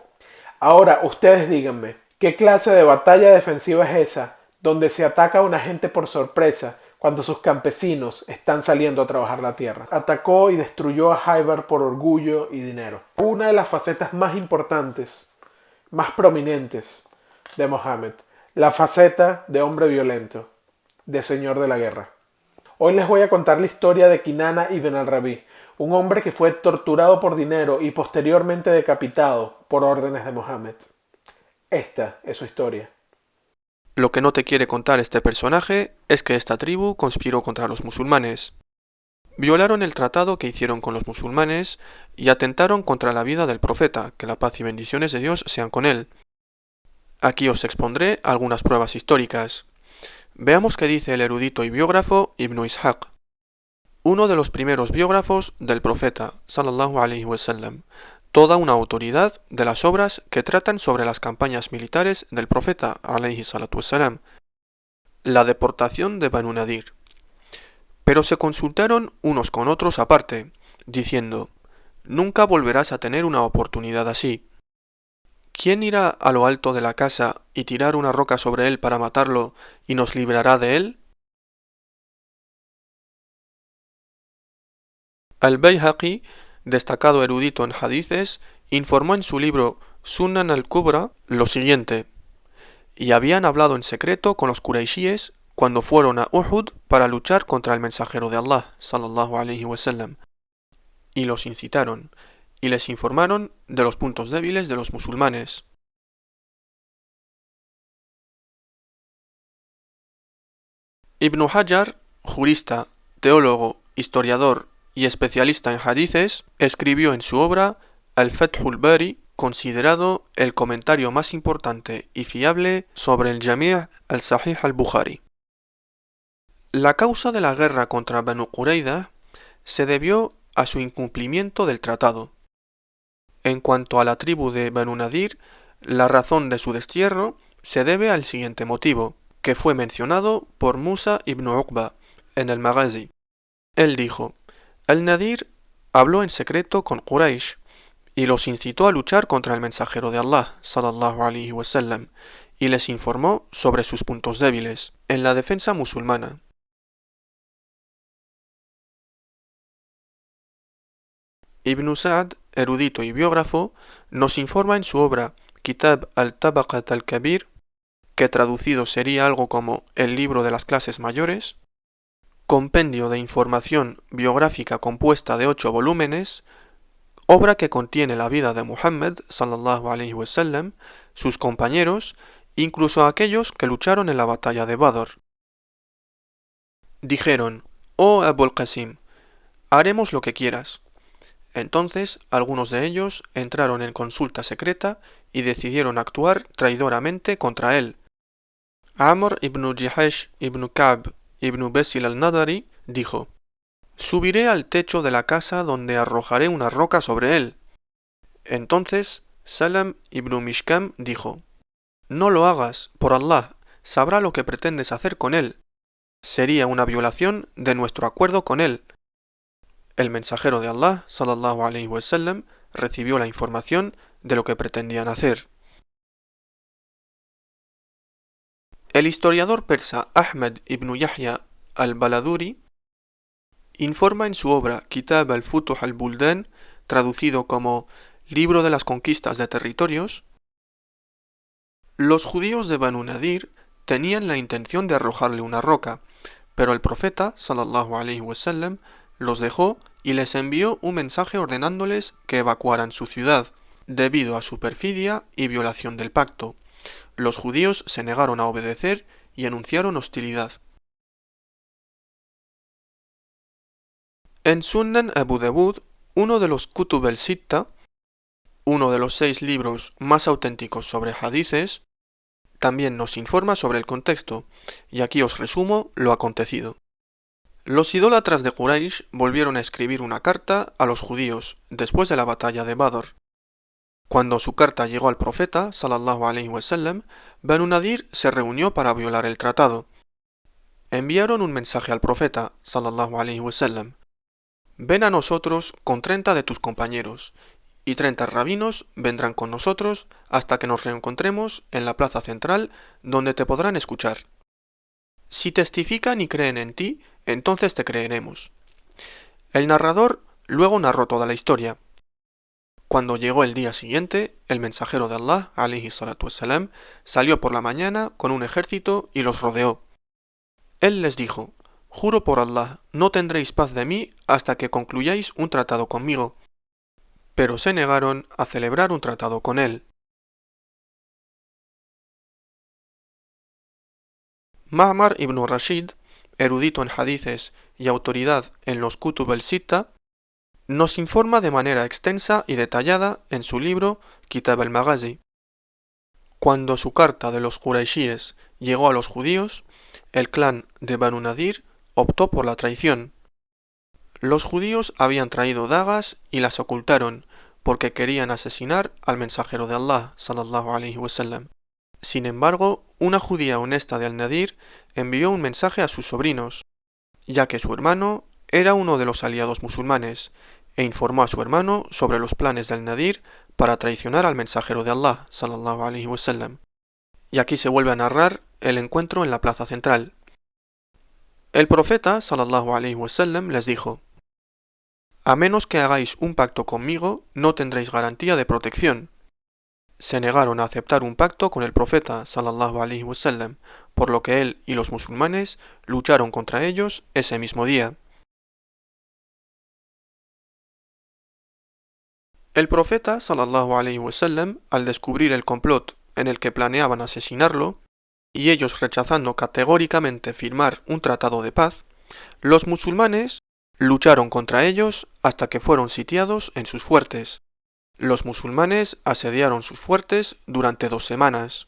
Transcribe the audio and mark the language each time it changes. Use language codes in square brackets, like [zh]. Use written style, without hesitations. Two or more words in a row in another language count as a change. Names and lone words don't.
[es] Ahora ustedes díganme, ¿qué clase de batalla defensiva es esa donde se ataca a una gente por sorpresa cuando sus campesinos están saliendo a trabajar la tierra? Atacó y destruyó a Jaibar por orgullo y dinero. Una de las facetas más importantes, más prominentes de Mohammed, la faceta de hombre violento, de señor de la guerra. Hoy les voy a contar la historia de Kinana ibn al-Rabi, un hombre que fue torturado por dinero y posteriormente decapitado por órdenes de Mohammed. Esta es su historia. Lo que no te quiere contar este personaje es que esta tribu conspiró contra los musulmanes. Violaron el tratado que hicieron con los musulmanes y atentaron contra la vida del profeta, que la paz y bendiciones de Dios sean con él. Aquí os expondré algunas pruebas históricas. Veamos qué dice el erudito y biógrafo Ibn Ishaq, uno de los primeros biógrafos del profeta [ar] صلى الله عليه وسلم, [es] toda una autoridad de las obras que tratan sobre las campañas militares del profeta [ar] عليه الصلاة والسلام. [es] La deportación de Banu Nadir. Pero se consultaron unos con otros aparte, diciendo: nunca volverás a tener una oportunidad así. ¿Quién irá a lo alto de la casa y tirar una roca sobre él para matarlo y nos librará de él? Al-Bayhaqi, destacado erudito en hadices, informó en su libro Sunan al-Kubra lo siguiente: y habían hablado en secreto con los Quraishíes cuando fueron a Uhud para luchar contra el mensajero de Allah, [ar] صلى الله عليه وسلم, [es] y los incitaron, y les informaron de los puntos débiles de los musulmanes. Ibn Hajar, jurista, teólogo, historiador y especialista en hadices, escribió en su obra Al-Fathul Bari, considerado el comentario más importante y fiable sobre el Jami' al-Sahih al-Bukhari. La causa de la guerra contra Banu Qurayza se debió a su incumplimiento del tratado. En cuanto a la tribu de Banu Nadir, la razón de su destierro se debe al siguiente motivo, que fue mencionado por Musa ibn Uqba en el Maghazi. Él dijo: Al-Nadir habló en secreto con Quraysh y los incitó a luchar contra el mensajero de Allah, [ar] صلى الله عليه وسلم, [es] y les informó sobre sus puntos débiles en la defensa musulmana. Ibn Sa'd, erudito y biógrafo, nos informa en su obra Kitab al-Tabaqat al-Kabir, que traducido sería algo como el libro de las clases mayores, compendio de información biográfica compuesta de 8 volúmenes, obra que contiene la vida de Muhammad [ar] صلى الله عليه وسلم, [es] sus compañeros, incluso aquellos que lucharon en la batalla de Badr. Dijeron: oh Abul Qasim, haremos lo que quieras. Entonces algunos de ellos entraron en consulta secreta y decidieron actuar traidoramente contra él. Amr ibn Jihash ibn Ka'b ibn Besil al-Nadari dijo: «Subiré al techo de la casa donde arrojaré una roca sobre él». Entonces Salam ibn Mishkam dijo: «No lo hagas, por Allah, sabrá lo que pretendes hacer con él. Sería una violación de nuestro acuerdo con él». El mensajero de Allah, [ar] صلى الله عليه وسلم, [es] recibió la información de lo que pretendían hacer. El historiador persa Ahmed ibn Yahya al-Baladuri informa en su obra Kitab al-Futuh al-Buldan, traducido como Libro de las Conquistas de Territorios: los judíos de Banu Nadir tenían la intención de arrojarle una roca, pero el profeta, [ar] صلى الله عليه وسلم, [es] los dejó y les envió un mensaje ordenándoles que evacuaran su ciudad, debido a su perfidia y violación del pacto. Los judíos se negaron a obedecer y anunciaron hostilidad. En Sunan Abu Dawud, uno de los Kutub el-Sitta, uno de los 6 libros más auténticos sobre hadices, también nos informa sobre el contexto, y aquí os resumo lo acontecido. Los idólatras de Quraysh volvieron a escribir una carta a los judíos después de la batalla de Badr. Cuando su carta llegó al profeta, [ar] صلى الله عليه وسلم, [es] Banu Nadir se reunió para violar el tratado. Enviaron un mensaje al profeta, [ar] صلى الله عليه وسلم: [es] «Ven a nosotros con 30 de tus compañeros, y 30 rabinos vendrán con nosotros hasta que nos reencontremos en la plaza central, donde te podrán escuchar. Si testifican y creen en ti, entonces te creeremos». El narrador luego narró toda la historia. Cuando llegó el día siguiente, el mensajero de Allah, [ar] عليه الصلاة والسلام, [es] salió por la mañana con un ejército y los rodeó. Él les dijo: «Juro por Allah, no tendréis paz de mí hasta que concluyáis un tratado conmigo». Pero se negaron a celebrar un tratado con él. Ma'mar ibn Rashid, erudito en hadices y autoridad en los Kutub el-Sitta, nos informa de manera extensa y detallada en su libro Kitab al-Maghazi. Cuando su carta de los Quraishíes llegó a los judíos, el clan de Banu Nadir optó por la traición. Los judíos habían traído dagas y las ocultaron porque querían asesinar al mensajero de Allah, [ar] صلى الله عليه وسلم. [es] Sin embargo, una judía honesta de Al-Nadir envió un mensaje a sus sobrinos, ya que su hermano era uno de los aliados musulmanes, e informó a su hermano sobre los planes de Al-Nadir para traicionar al mensajero de Allah, [ar] صلى الله عليه وسلم. [es] Y aquí se vuelve a narrar el encuentro en la plaza central. El profeta, [ar] صلى الله عليه وسلم, [es] les dijo: «A menos que hagáis un pacto conmigo, no tendréis garantía de protección». Se negaron a aceptar un pacto con el profeta, [ar] صلى الله عليه وسلم, [es] por lo que él y los musulmanes lucharon contra ellos ese mismo día. El profeta, [ar] صلى الله عليه وسلم, [es] al descubrir el complot en el que planeaban asesinarlo, y ellos rechazando categóricamente firmar un tratado de paz, los musulmanes lucharon contra ellos hasta que fueron sitiados en sus fuertes. Los musulmanes asediaron sus fuertes durante 2 semanas.